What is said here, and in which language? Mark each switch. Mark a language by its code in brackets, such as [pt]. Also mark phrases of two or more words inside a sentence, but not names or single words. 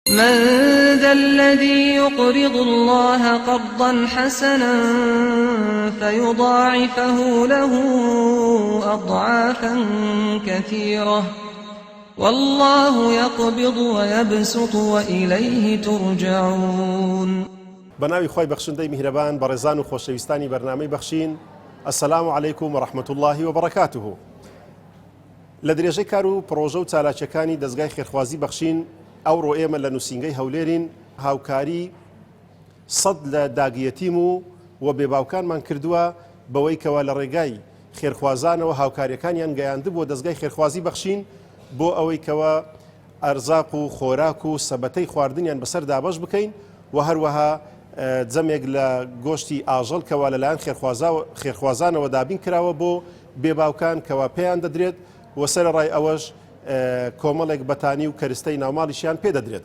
[ar] من ذا الذي يقرض الله قرضا حسنا فيضاعفه له أضعافا كثيرة والله يقبض ويبسط وإليه ترجعون. [ckb] بناوی خۆی بەخشندەی میهرەبان بەڕێزان و خۆشەویستانی بەرنامەی بەخشین، [ar] السلام علیکم ورحمة الله وبركاته. [ckb] لە درێژەی کار و پرۆژە و چالاکیەکانی دەستگای خێرخوازی بەخشین ئەوڕۆ ئێمە لە نووسینگەی هەولێرین هاوکاری سەد لە داگیەتیم و بێباوکانمان کردووە بەوەی کەوا لە ڕێگای خێرخوازانەوە هاوکاریەکانیان گەیاندبووە دەستگای خێرخوازی بەخشین بۆ ئەوەی کەوا ئەرزاق و خۆراک و سەبەتەی خواردنیان بەسەر دابەش بکەین و هەروەها جەمێک لە گۆشتی ئاژەڵ کەوا لەلایەن خێرخوازانەوە دابین کراوە بۆ بێباوکان کەوا پێیان دەدرێت و سەرەڕای ئەوەش کۆمەڵێک بەتانی و کەرستەی ناوماڵیشیان پێدەدرێت.